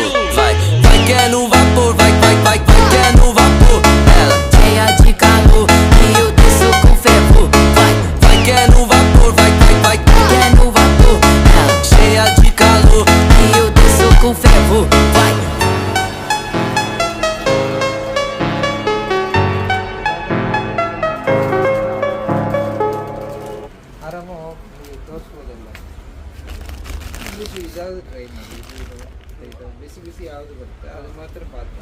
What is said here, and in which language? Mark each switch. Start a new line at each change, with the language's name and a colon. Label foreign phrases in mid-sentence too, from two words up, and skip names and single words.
Portuguese: Vai que é no vapor, vai que é no vapor. Ela cheia de calor e eu desço com fervor. Vai que é no vapor, vai que é no vapor. Ela cheia de calor e eu desço com fervor. Vai.
Kannada: ಆರಾಮ ತೋರಿಸ್ಬೋದಲ್ಲ. ಇದಾவது ಟ್ರೈ ಮಾಡಿ, ಇದು ಬಿಸಿ ಬಿಸಿ ಯಾವುದು ಬರುತ್ತೆ ಅದು ಮಾತ್ರ ಪಾತ್ರ.